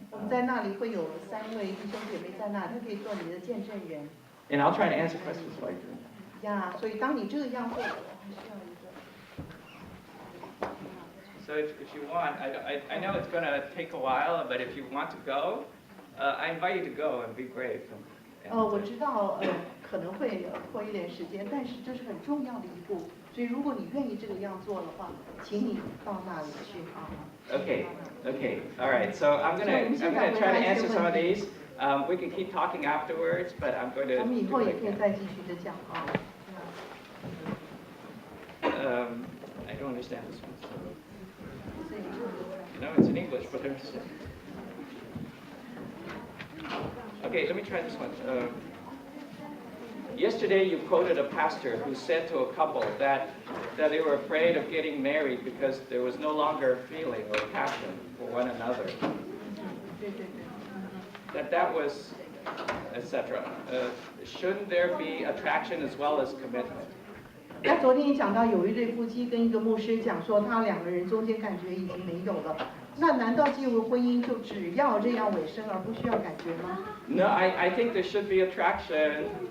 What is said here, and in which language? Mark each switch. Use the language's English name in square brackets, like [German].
[Chinese] 我们在那里会有3位弟兄姐妹在那，他可以做你的见证人。 [English] And I'll try to answer questions while you're doing that. [Chinese] 呀，所以当你这个样做，我还需要一个。 [English] So if you want, I know it's going to take a while, but if you want to go, I invite you to go and be brave. [Chinese] 我知道可能会拖一点时间，但是这是很重要的一步。所以如果你愿意这个样做的话，请你到那里去啊。 [English] Okay, all right. So I'm gonna try to answer some of these. We can keep talking afterwards, but I'm going to. [Chinese] 我们以 [English] do [Chinese] 后 [English] what [Chinese] 也 [English] I can. [Chinese] 再继续的讲啊。 [English] I don't understand this one. So. [Chinese] 所以 [English] No, it's in English, but I understand. Okay, let me try this one. Yesterday you quoted a pastor who said to a couple that they were afraid of getting married because there was no longer feeling or passion for one another. [Chinese] 对对对。 [English] That was, etc. Shouldn't there be attraction as well as commitment? [Chinese] 那昨天也讲到，有一对夫妻跟一个牧师讲说，他两个人中间感觉已经没有了。那难道进入婚姻就只要这样尾声，而不需要感觉吗 [English] No, I think there should be attraction.